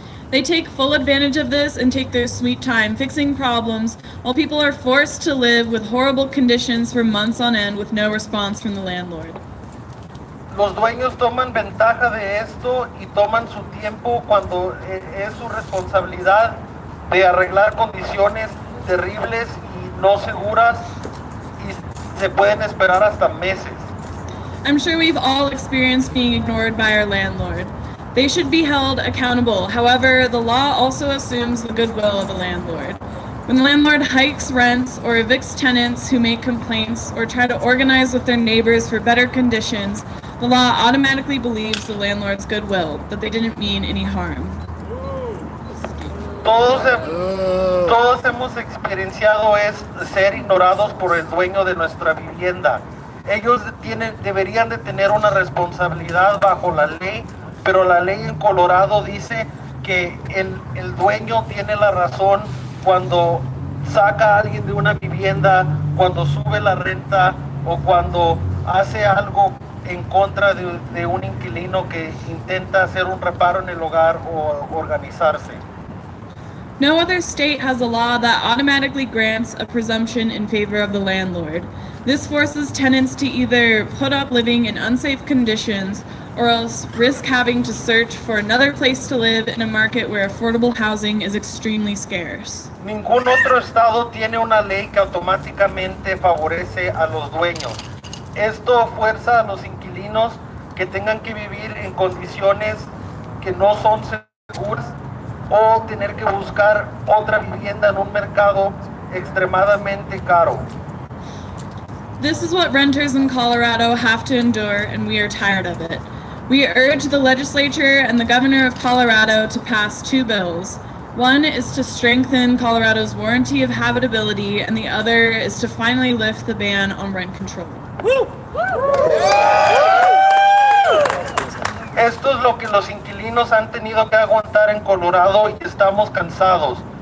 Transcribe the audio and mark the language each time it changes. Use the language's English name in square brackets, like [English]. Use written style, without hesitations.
[English] They take full advantage of this and take their sweet time fixing problems while people are forced to live with horrible conditions for months on end with no response from the landlord. [Spanish] Los dueños toman ventaja de esto y toman su tiempo cuando es su responsabilidad de arreglar condiciones terribles y no seguras y se pueden esperar hasta meses. [English] I'm sure we've all experienced being ignored by our landlord. They should be held accountable. However, the law also assumes the goodwill of the landlord. When the landlord hikes rents or evicts tenants who make complaints or try to organize with their neighbors for better conditions, the law automatically believes the landlord's goodwill, that they didn't mean any harm. [Spanish] Todos hemos experienciado ser ignorados por el dueño de nuestra vivienda. Ellos deberían de tener una responsabilidad bajo la ley, pero la ley en Colorado dice que el dueño tiene la razón cuando saca a alguien de una vivienda, cuando sube la renta o cuando hace algo en contra de un inquilino que intenta hacer un reparo en el hogar o organizarse. [English] No other state has a law that automatically grants a presumption in favor of the landlord. This forces tenants to either put up living in unsafe conditions or else risk having to search for another place to live in a market where affordable housing is extremely scarce. [Spanish] Ningún otro estado tiene una ley que automáticamente favorece a los dueños. Esto fuerza a los inquilinos que tengan que vivir en condiciones que no son seguras o tener que buscar otra vivienda en un mercado extremadamente caro. [English] This is what renters in Colorado have to endure, and we are tired of it. We urge the legislature and the governor of Colorado to pass two bills. One is to strengthen Colorado's warranty of habitability, and the other is to finally lift the ban on rent control. [Spanish] Esto es lo que los inquilinos han tenido que aguantar en Colorado y estamos cansados.